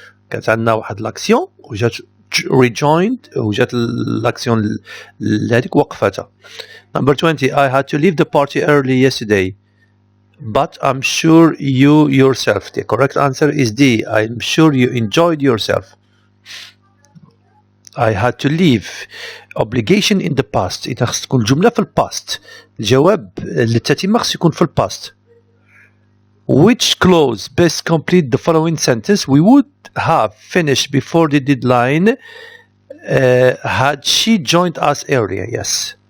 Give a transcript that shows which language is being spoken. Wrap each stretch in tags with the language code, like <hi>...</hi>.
<ar>كانت عندنا واحد لاكسيون وجات rejoined وجات لاكسيون هذيك وقفتها.</ar> <en>Number 20. I had to leave the party early yesterday. But I'm sure you yourself. The correct answer is D. I'm sure you enjoyed yourself. I had to leave. Obligation in the past.</en> <ar>إذا خص تكون الجملة في الباست. الجواب للتتمة خص يكون في الباست.</ar> <en>Which clause best complete the following sentence? We would have finished before the deadline had she joined us earlier. Yes.</en>